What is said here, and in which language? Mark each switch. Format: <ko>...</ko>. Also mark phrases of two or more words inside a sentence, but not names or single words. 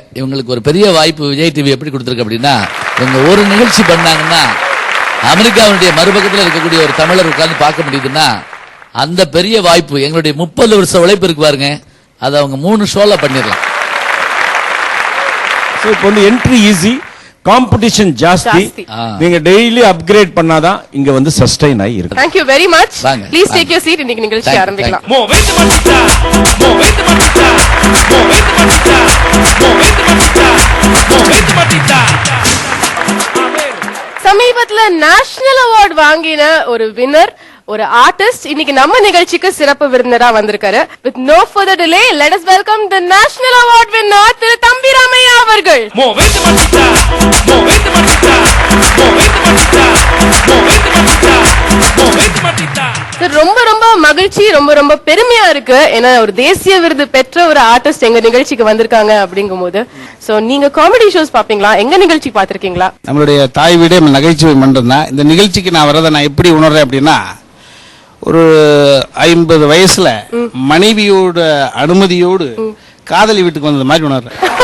<ta>இவங்களுக்கு ஒரு பெரிய வாய்ப்பு விஜய் டிவி எப்படி கொடுத்திருக்கு அப்படின்னா, இவங்க ஒரு நிகழ்ச்சி பண்ணாங்கன்னா அமெரிக்காவுடைய மறுபக்கத்தில் இருக்கக்கூடிய ஒரு தமிழர் உட்கார்ந்து பார்க்க முடியுதுன்னா அந்த பெரிய வாய்ப்பு எங்களுடைய 30 வருஷ உழைப்பு இருக்கு பாருங்க, அதை அவங்க 3 ஷோல பண்ணிடலாம். இப்போ</ta> <en>entry easy,</en> <ta>காம்படிஷன் ஜாஸ்தி. நீங்க</ta> <en>daily upgrade</en> <ta>பண்ணாதான் இங்க சஸ்டைன் ஆகி இருக்கு.</ta> <en>Thank you very much. Please take your seat.</en> <ta>இன்னைக்கு நிகழ்ச்சி ஆரம்பிக்கலாம்.</ta> <es>Moviendo matita, moviendo matita, moviendo matita, moviendo matita, moviendo matita.</es> <ta>சமீபத்துல</ta> <en>National Award</en> <ta>வாங்கின ஒரு வின்னர், ஒரு ஆர்டிஸ்ட் இன்னைக்கு நம்ம நிகழ்ச்சிக்கு சிறப்பு விருந்தினரா வந்திருக்காரு.</ta> <en>With no further delay, let us welcome the national award winner திரு தம்பி ராமையா அவர்கள்.</en> <es>Moviendo matita, moviendo matita, moviendo matita, moviendo matita, moviendo matita.</es> <ta>ரொம்ப ரொம்ப மகிழ்ச்சி, ரொம்ப பெருமையா இருக்கு. ஏன்னா ஒரு தேசிய விருது பெற்ற ஒரு ஆர்டிஸ்ட் எங்க நிகழ்ச்சிக்கு வந்திருக்காங்க அப்படிங்கும் போது. சோ நீங்க</ta> <en>comedy shows</en> <ta>பாப்பீங்களா? எங்க நிகழ்ச்சி பாத்திருக்கீங்களா? நம்மளுடைய தாய் வீடே நகைச்சுவை மன்றம் தான். இந்த நிகழ்ச்சிக்கு நான் வரதை நான் எப்படி உணர்றேன் அப்படின்னா, ஒரு 50 வயசுல மனைவியோட அனுமதியோடு காதலி வீட்டுக்கு வந்தது மாதிரி உணர்றேன்.</ta>